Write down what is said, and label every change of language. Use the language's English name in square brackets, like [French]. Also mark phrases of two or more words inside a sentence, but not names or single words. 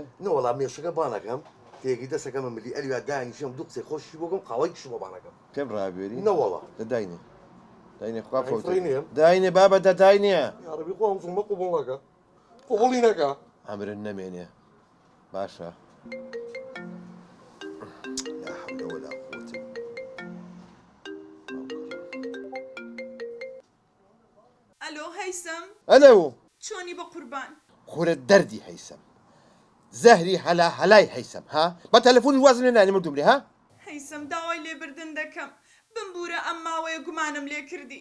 [Central Kurdish] نەوەڵام مێشەکە بانەکەم تێگی دەسەکەمە ملی ئەلیوا دانیشم دوو قسەی خۆشی بۆگەم قاوەیەکیش بۆ بانەکەم پێم ڕابێری نەوەڵا داینێ داینێ خوا ئەی فڕی نیم؟ داینێ بابە دەداینێ یاڕەبی خۆم زومە قوبوڵ نەکە قوبوڵی نەکە ئەمرن نەمێنێ باشە [Arabic] لا حول ولا قوة [Central Kurdish] ئەلۆ هەیسەم ئەلەو چۆنی بە قوربان خورت دەردی هەیسەم زەهری هەلا هەلای هەیسەم ها بە تەلەفۆنی وازم لێ نانی مردوم لێ ها هەیسەم داوای لێبردن دەکەم بمبورە ئەم ماوەیە گومانم لێ کردی